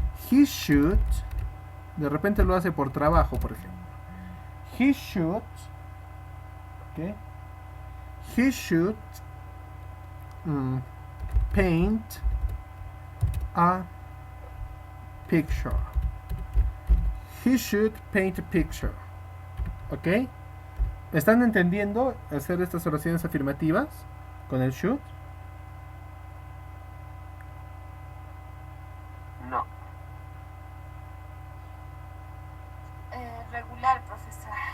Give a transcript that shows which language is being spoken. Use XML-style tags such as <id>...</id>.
<en>He should,</en> <es>de repente lo hace por trabajo, por ejemplo.</es> <en>He should, ¿okay? He should paint a picture. He should paint a picture. ¿Ok?</en> <es>¿Están entendiendo hacer estas oraciones afirmativas con el should? No. Regular, profesor.</es>